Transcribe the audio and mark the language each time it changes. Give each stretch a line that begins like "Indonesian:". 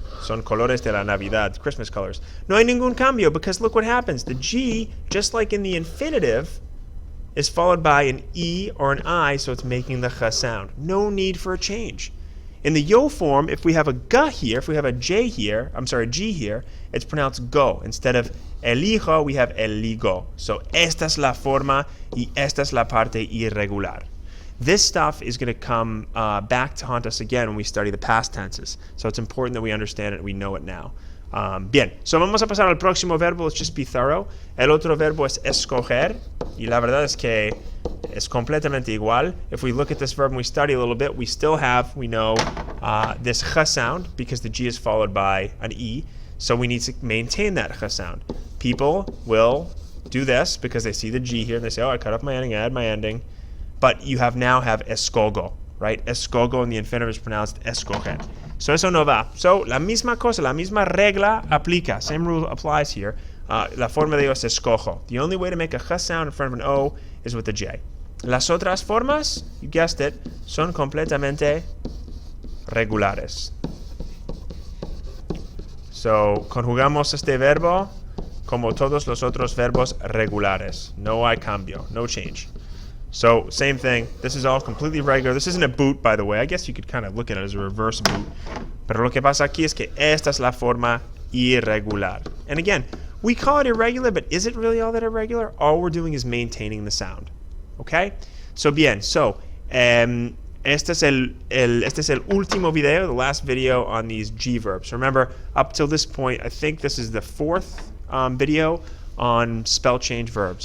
Spanish: Son colores de la Navidad,
English: Christmas colors.
Spanish: No hay ningún cambio
English: because look what happens. The G, just like in the infinitive, is followed by an E or an I, so it's making the Ch sound. No need for a change. In the yo form, if we have a G here, if we have a G here, it's pronounced go. Instead of elijo, we have eligo.
Spanish: So esta es la forma y esta es la parte irregular.
English: This stuff is going to come back to haunt us again when we study the past tenses. So it's important that we understand it and we know it now.
Spanish: Bien, so vamos a pasar al próximo verbo.
English: Let's just be thorough.
Spanish: El otro verbo es escoger. Y la verdad es que es completamente igual.
English: If we look at this verb and we study a little bit, we still have, we know, this Ch sound because the G is followed by an E. So we need to maintain that Ch sound. People will do this because they see the G here and they say, oh, I cut off my ending, I add my ending. But you now have escogo, right? Escogo in the infinitive is pronounced escoger.
Spanish: So eso no va. So la misma cosa, la misma regla aplica.
English: Same rule applies here.
Spanish: La forma de yo es escojo.
English: The only way to make a Ch sound in front of an O is with a J.
Spanish: Las otras formas,
English: you guessed it,
Spanish: son completamente regulares. So conjugamos este verbo como todos los otros verbos regulares. No hay cambio,
English: no change. So, same thing. This is all completely regular. This isn't a boot, by the way. I guess you could kind of look at it as a reverse boot.
Spanish: Pero lo que pasa aquí es que esta es la forma irregular.
English: And again, we call it irregular, but is it really all that irregular? All we're doing is maintaining the sound. Okay? So, bien. So,
Spanish: este es el último video,
English: the last video on these G verbs. Remember, up till this point, I think this is the 4th video on spell change verbs.